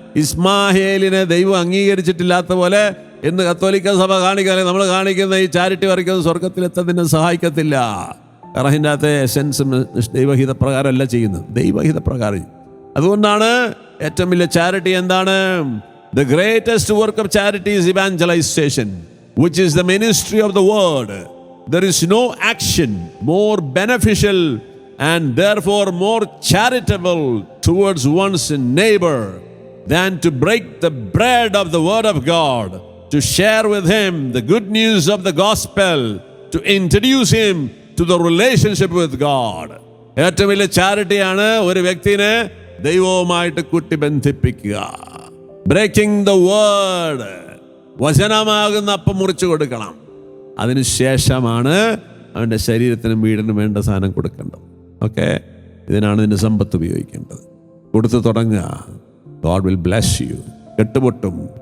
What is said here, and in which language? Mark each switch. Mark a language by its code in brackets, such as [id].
[ml] ഇസ്മായേലിനെ ദൈവം അംഗീകരിച്ചിട്ടില്ലാത്ത പോലെ ഇന്ന് കത്തോലിക്ക സഭ കാണിക്കാതെ നമ്മൾ കാണിക്കുന്ന ഈ ചാരിറ്റി വരയ്ക്കുന്നത് സ്വർഗത്തിലെത്തതിനെ സഹായിക്കത്തില്ല. കാരണം അതിൻ്റെ അകത്തെ എസെൻസ് ദൈവഹിത പ്രകാരമല്ല ചെയ്യുന്നത്, ദൈവഹിത പ്രകാരം. അതുകൊണ്ടാണ് ഏറ്റവും വലിയ ചാരിറ്റി എന്താണ്? [en] The greatest work of charity is evangelisation which is the ministry of the word. There is no action more beneficial and therefore more charitable towards one's neighbor than to break the bread of the word of God, to share with him the good news of the gospel, to introduce him to the relationship with God. [ml] ഏറ്റവും വലിയ ചാരിറ്റിയാണ് ഒരു വ്യക്തിനെ ദൈവവുമായിട്ട് കൂട്ടി ബന്ധിപ്പിക്കുക. [en] breaking the word, [ml] വചനമാകുന്ന അപ്പം മുറിച്ചു കൊടുക്കണം. അതിനുശേഷമാണ് അവൻ്റെ ശരീരത്തിനും വീടിനും വേണ്ട സാധനം കൊടുക്കേണ്ടത്. ഓക്കെ, ഇതിനാണ് ഇതിൻ്റെ സമ്പത്ത് ഉപയോഗിക്കേണ്ടത്. കൊടുത്തു തുടങ്ങുക. [en] God will bless you. [ml] കെട്ടുപൊട്ടും.